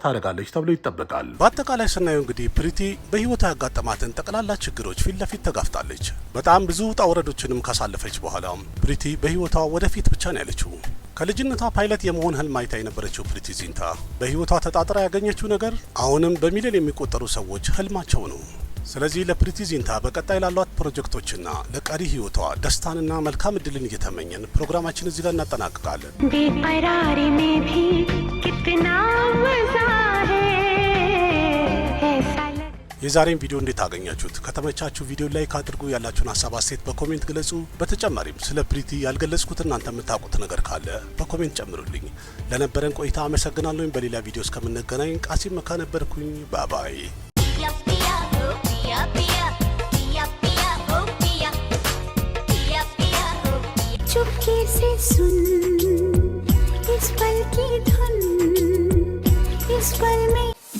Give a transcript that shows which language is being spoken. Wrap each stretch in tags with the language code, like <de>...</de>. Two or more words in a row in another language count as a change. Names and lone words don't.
<am>ታደርጋለች ተብሎ ይጠበቃል። በአጠቃላይ ስናየው እንግዲህ ፕሪቲ በህይወቷ ያጋጠማትን ጠቅላላ ችግሮች ፊት ለፊት ተጋፍጣለች። በጣም ብዙ ውጣ ውረዶችንም ካሳለፈች በኋላ ፕሪቲ በህይወቷ ወደፊት ብቻ ነው ያለችው። ከልጅነቷ ፓይለት የመሆን ህልም አይታ የነበረችው ፕሪቲ ዚንታ በህይወቷ ተጣጥራ ያገኘችው ነገር አሁንም በሚሊዮን የሚቆጠሩ ሰዎች ህልማቸው ነው። ስለዚህ ለፕሪቲ ዚንታ በቀጣይ ላሏት ፕሮጀክቶችና ለቀሪ ህይወቷ ደስታንና መልካም እድልን እየተመኘን ፕሮግራማችን እዚህ ጋር እናጠናቅቃለን።</am> <hi>बेकरारी में भी कितना मजा है ऐसा</hi> <am>የዛሬን ቪዲዮ እንዴት አገኛችሁት? ከተመቻችሁ ቪዲዮ ላይክ አድርጉ፣ ያላችሁን ሀሳብ አስተያየት በኮሜንት ግለጹ። በተጨማሪም ስለ ፕሪቲ ያልገለጽኩት እናንተ የምታውቁት ነገር ካለ በኮሜንት ጨምሩልኝ። ለነበረን ቆይታ አመሰግናለሁ። በሌላ ቪዲዮ እስከምንገናኝ ቃሲም መካ ነበርኩኝ። ባባይ</am> <hi>चुपके से सुन इस पल की धुन, इस पल में</hi>